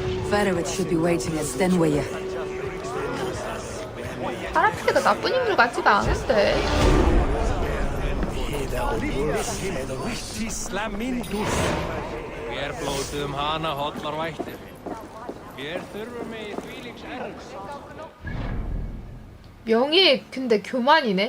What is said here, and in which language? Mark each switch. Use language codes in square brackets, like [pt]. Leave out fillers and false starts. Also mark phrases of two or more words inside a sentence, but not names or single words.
[en] Ferret should be waiting at Stenway. [ko] 파라피드가 나쁜 인물 같지가 않은데. [is] Hér blótum hana hollar vættir. Hér þurfum við þvílíks ergs. [ko] 명예 근데 교만이네.